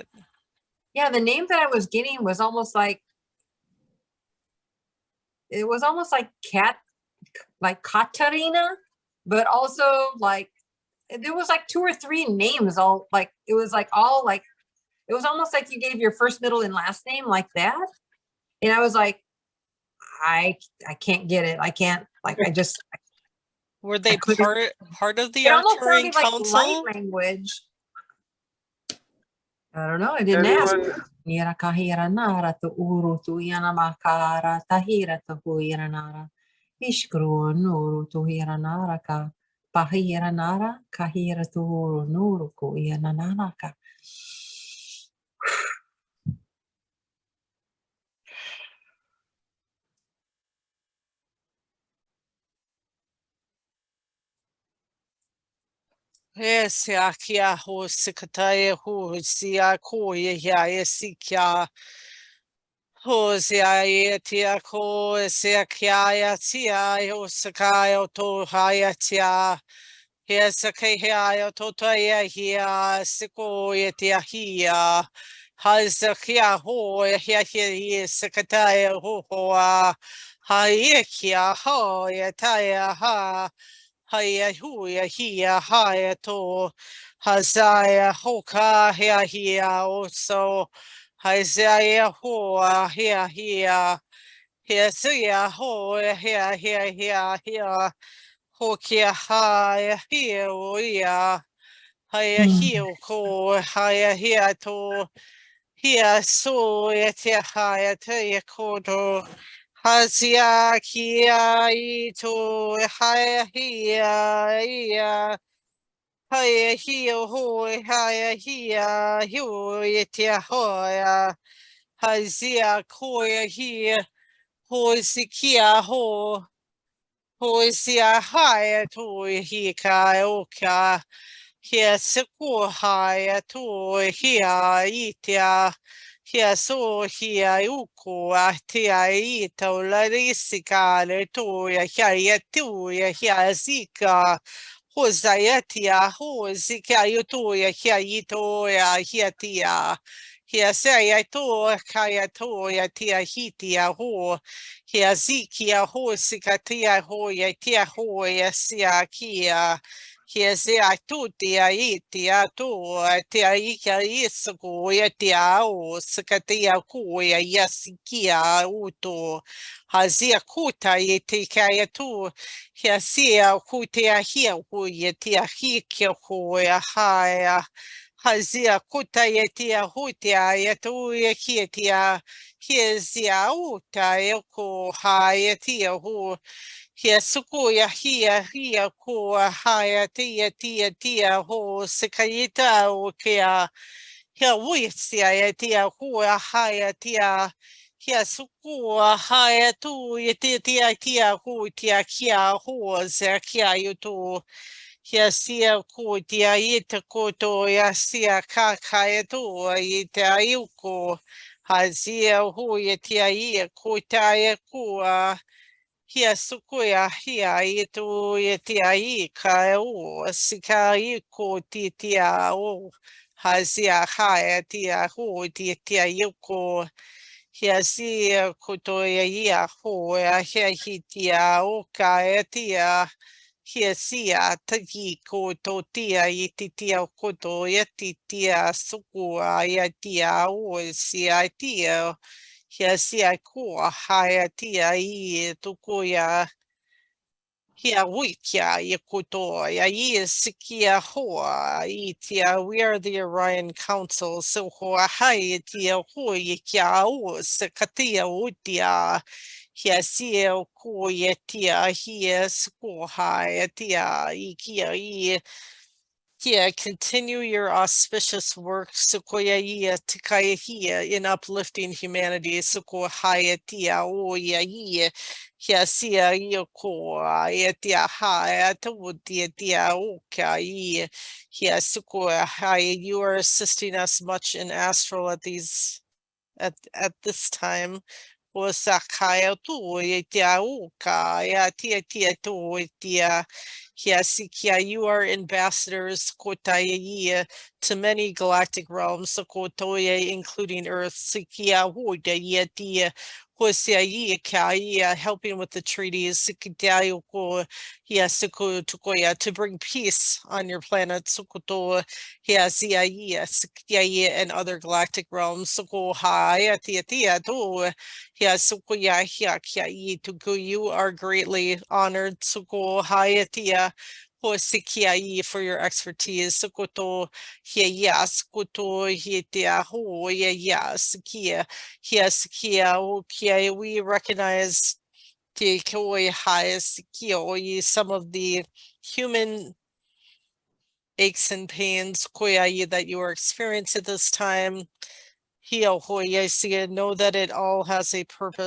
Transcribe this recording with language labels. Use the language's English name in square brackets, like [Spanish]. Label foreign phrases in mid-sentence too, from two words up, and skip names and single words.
[English] Yeah, the name that I was getting was almost like, it was almost like Katarina, but also like, there was like 2 or 3 names, all like, it was like all like, it was almost like you gave your first, middle, and last name like that. And I was like, I can't get it. I can't, like, I just, were they couldn't- part of the it almost Arcturian sounded like Council? light language. I don't know. I didn't ask. Anyone, Mira kahira nara tu uru tu yana makara tahira tu huira nara. Ishkru nuru tu hira nara ka. Pahira nara kahira tu uru nuru ku yana nara ka. Yes, ya kia ho sikataye ho sia ko ya sikia ho sia ye tia ko sia kia ya tia yo sakai to haya tia yes sakai ya to ya hia siko ye tia hia hazakia ho ya ye sikataye ho ha ye kia ho ya taya ha Haya huya hia haya to hazaya hoka hia hia also hazaya hoa hia hia hia suya hoa hia hia hia hia hokia haya hia uia haya hia ko haya hia to hia so ya te haya te ya koto Hazia kia ito haya hia ia haya hia hoi haya hia hiu itia hoia hazia koia hia hoi sikia ho hoi sia haya tui hika oka hia siku haya tui hia itia hia so hia uko a tia ita o la risika le toia hia tuia hia zika ho zayatia ho zika yutoia hia itoia hia tia hia seia to kaya toia tia hitia ho hia zikia ho sikatia ho ya tia ho ya sia kia Hia sea tutia itia tu tia ika isku ya tia o sakatia ku ya yasikia uto hazia kuta itika ya tu hia sia kutia hia ku ya tia hikia ku ya haya hazia kuta ya tia hutia ya tu ya tia hia zia uta ya ku haya tia hu Hia suku ya hia kua haya tia ho sikaita o kia hia wisia ya tia kua haya tia hia suku haya tu ya tia hu tia kia ho se kia yutu hia sia ku tia ita koto ya sia kakaya tu ita yuko ha sia hu ya tia ia kota ya kua Hia sukuia hia i tu e te ai ka o sika i ko ti tia o hazia hae tia ho ti tia i ko hia si koto ia ho a hia hi tia o ka e tia hia sia taki ko to tia i ti tia koto e ti tia sukua i tia o sia tia Hia sia kua haia tia i tuku ia hia wikia i kuto ia i sikia hoa i tia we are the Orion Council so hoa hai tia hui i kia o se katia utia hia sia ku i tia hia sku haia tia i kia i Yeah, continue your auspicious work, Sukoya Tikaya in uplifting humanity, Sukohaya Tia Oya Ye, Yasia Yoko, Aetia Haya Tawutia Tia Oka Ye, Yasukohaya. You are assisting us much in astral at this time. Osakaya tu tia uka ya tia tu tia hiasikia. You are ambassadors kotaya to many galactic realms, kotoya including Earth. Sikia huda tia hosia kaya, helping with the treaties. Sikitayo ko hiasuko tukoya, to bring peace on your planet. Sukoto hiasia sikia and other galactic realms. Suko ha tia tu. Yes, you are greatly honored. Suko hayatia hosikiai for your expertise. Sukoto yes, kuto hitia ho yes, kia okay. We recognize the koi highest kio some of the human aches and pains koyai that you are experiencing at this time. Know that it all has a purpose.